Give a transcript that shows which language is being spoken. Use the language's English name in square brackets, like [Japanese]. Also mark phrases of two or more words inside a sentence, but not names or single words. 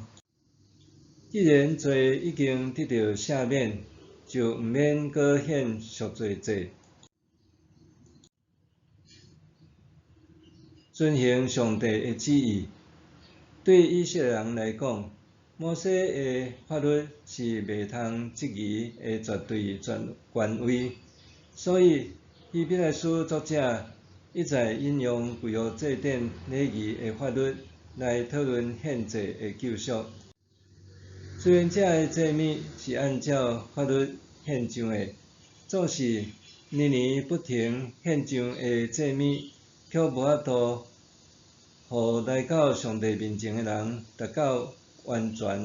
[Min Nan Chinese] 既然罪已经得到赦免，就毋免阁献赎罪祭。遵行上帝的旨意，对以色列人来讲，摩西的法律是袂通质疑的绝对权威，所以希伯来书作者一再引用旧约祭典礼仪的法律来讨论献祭的救赎。虽然这个祭物是按照法律献上的，总是年年不停献上的祭物，却无法度互来到上帝面前的人达到完全。